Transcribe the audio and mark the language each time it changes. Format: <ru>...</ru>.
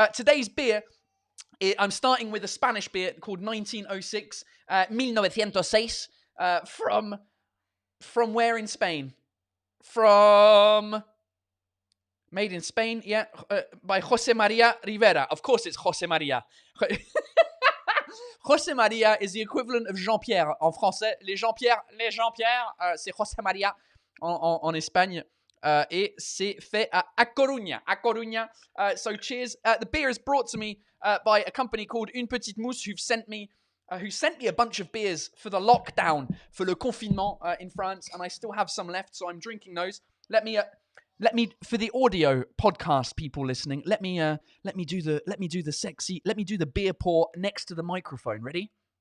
<en>Today's beer, I'm starting with a Spanish beer called 1906, 1906, from where in Spain? From... Made in Spain, yeah, by Jose Maria Rivera. Of course it's Jose Maria. Jose Maria is the equivalent of Jean-Pierre</en> <fr>en français. Les Jean-Pierre, c'est Jose Maria en Espagne. Et c'est fait à Coruña.</fr> <en>So cheers. The beer is brought to me by a company called Une Petite Mousse who sent me a bunch of beers for the lockdown, for</en> <fr>le confinement</fr> <en>in France, and I still have some left, so I'm drinking those. Let me for the audio podcast people listening, let me do the beer pour next to the microphone. Ready?</en>